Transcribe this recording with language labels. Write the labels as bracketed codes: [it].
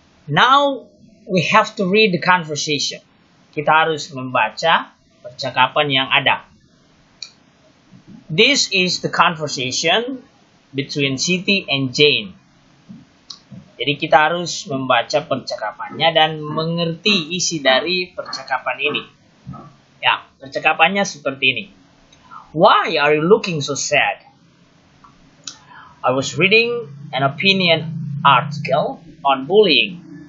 [en] Now we have to read the conversation. [id] Kita harus membaca percakapan yang ada. [en] This is the conversation between Siti and Jane. [id] Jadi kita harus membaca percakapannya dan mengerti isi dari percakapan ini. Ya, percakapannya seperti ini. [en] Why are you looking so sad? I was reading an opinion article on bullying.